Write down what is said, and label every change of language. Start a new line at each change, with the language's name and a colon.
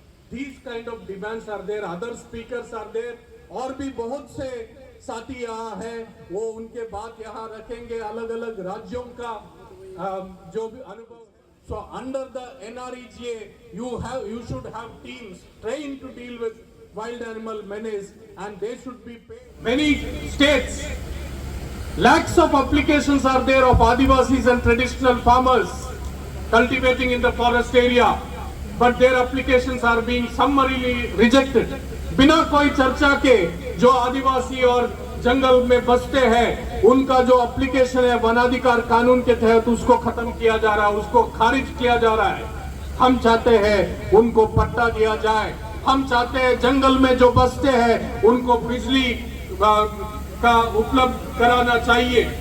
English: These kind of demands are there. Other speakers are there.
Hindi: और भी बहुत से साथी यहाँ है, वो उनके बात यहाँ रखेंगे अलग अलग राज्यों का जो भी अनुभव.
English: So under the NREGA, you should have teams trained to deal with wild animal menace, and they should be paid. Many states, lakhs of applications are there of Adivasis and traditional farmers cultivating in the forest area, but their applications are being summarily rejected.
Hindi: बिना कोई चर्चा के जो आदिवासी और जंगल में बसते हैं उनका जो एप्लीकेशन है वनाधिकार कानून के तहत उसको खत्म किया जा रहा है, उसको खारिज किया जा रहा है. हम चाहते हैं उनको पट्टा दिया जाए. हम चाहते हैं जंगल में जो बसते हैं उनको बिजली का उपलब्ध कराना चाहिए.